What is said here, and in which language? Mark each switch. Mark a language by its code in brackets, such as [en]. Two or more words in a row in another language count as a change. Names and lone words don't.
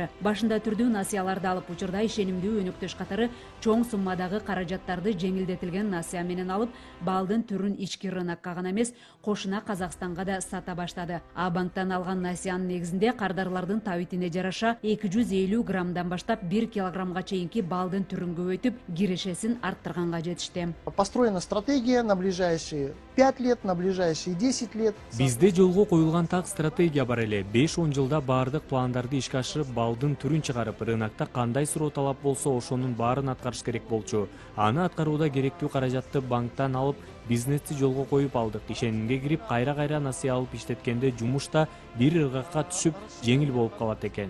[ky] Башында түрдүү насыяларды алып, учурда ишенимдүү өнөктөш катары чоң суммадагы каражаттарды жеңилдетилген насыя менен алып, балдын түрүн ички рынокко гана эмес, кошуна Казакстанга да сата баштады. А-банктан алган насыянын негизинде кардарлардын табитине жараша 250 граммдан баштап 1 килограммга чейинки балдын түрүн көбөйтүп, кирешесин арттырганга жетишти. [ru] Построена стратегия на ближайшие 5 лет, на ближайшие 10 лет. [ky] Бизде жолго коюлган так стратегия бар эле. 5-10 жылда баардык пландарды ишке ашырып, балдын түрүн чыгарып, рынокто кандай суроо талап болсо, ошонун баарын аткарыш керек болчу. Аны аткарууда керектүү каражатты банктан алып, бизнести жолго коюп алдык. Ишенимге кирип, кайра насыя алып иштеткенде жумушта бир ыргакка түшүп, жеңил болуп калат экен.